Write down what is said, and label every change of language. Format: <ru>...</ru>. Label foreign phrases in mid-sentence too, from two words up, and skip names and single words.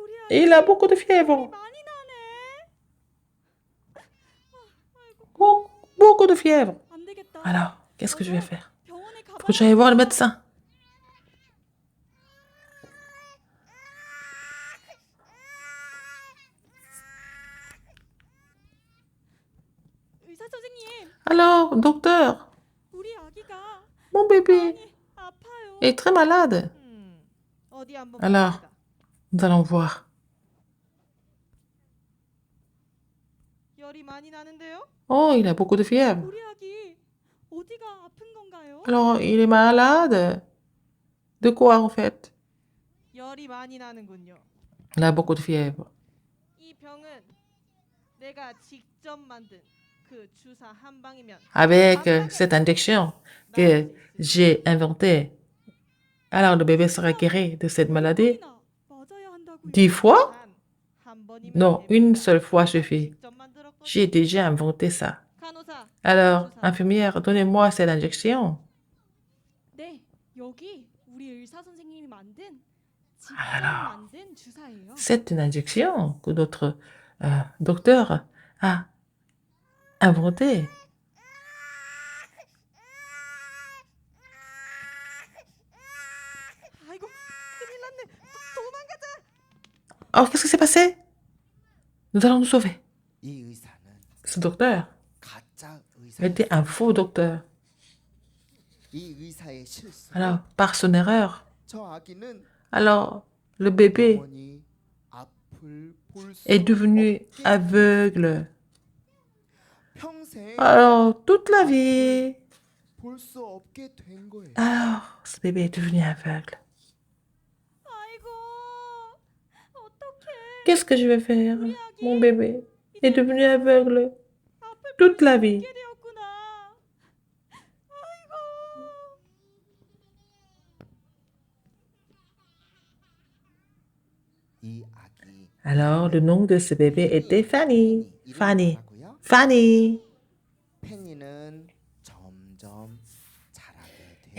<fr>Il a beaucoup de fièvre.</fr> <ko>많이 나네.</ko> <fr>Beaucoup de fièvre.</fr> <ko>안 되겠다.</ko> <fr>Alors, qu'est-ce que je vais faire?</fr> <ko>병원에</ko> <fr>Faut que j'aille voir le médecin.</fr> <ko>의사 선생님,</ko> <fr>Alors, docteur,</fr> <ko>우리 아기가</ko> <fr>mon bébé</fr> <ko>많이 아파요.</ko> <fr>est très malade.</fr> <ko>어디 한번</ko> <fr>Alors.</fr> <ko>봅시다.</ko> <fr>Nous allons voir.</fr> <ko>열이 많이 나는데요?</ko> <fr>Oh, il a beaucoup de fièvre.</fr> <ko>우리 아기 어디가 아픈 건가요?</ko> <fr>Alors, il est malade. De quoi, en fait?</fr> <ko>열이 많이 나는군요.</ko> <fr>Il a beaucoup de fièvre.</fr> <ko>이 병은 내가 직접 만든 그 주사 한 방이면</ko> <fr>Avec cette injection que j'ai inventée, alors le bébé sera guéri de cette maladie.</fr> <ko>맞아야 한다고요.</ko> <fr>10 fois?</fr> <ko>한 번이면</ko> <fr>Non, une seule fois suffit.</fr> <ko>직접 만들었거든요.</ko> <fr>J'ai déjà inventé ça.</fr> <ko>간호사.</ko> <fr>Alors, infirmière, donnez-moi cette injection.</fr> <ko>네, 여기 우리 의사 선생님이 만든 직접</ko> <fr>Alors.</fr> <ko>만든 주사예요.</ko> <fr>C'est une injection que notre docteur a inventée.</fr> <ko>아이고 큰일 났네. 도망가자.</ko> <fr>Oh, qu'est-ce qui s'est passé? Nous allons nous sauver.</fr> <ko>이 의사는</ko> <fr>Ce docteur</fr> <ko>가짜</ko> <fr>était</fr> <ko>의사.</ko> <fr>un faux docteur.</fr> <ko>이 의사의 실수.</ko> <fr>Alors, par son erreur,</fr> <ko>저 아기는</ko> <fr>alors le bébé</fr> <ko>영원히 앞을 볼 수</ko> <fr>est devenu</fr> <ko>없게</ko> <fr>aveugle.</fr> <ko>평생</ko> <fr>Alors, toute la vie.</fr> <ko>볼 수 없게 된 거예요.</ko> <fr>Alors, ce bébé est devenu aveugle.</fr> <ko>아이고 어떡해.</ko> <fr>Qu'est-ce que je vais faire? Mon bébé est devenu aveugle toute la vie.</fr> <ko>이게 되었구나. 아이고. 이 아기</ko> <fr>Alors, le nom de ce bébé était Fanny.</fr> <ko>이름이 Fanny. 뭐라고요? Fanny. 팬이는 점점 자라게 돼요.</ko>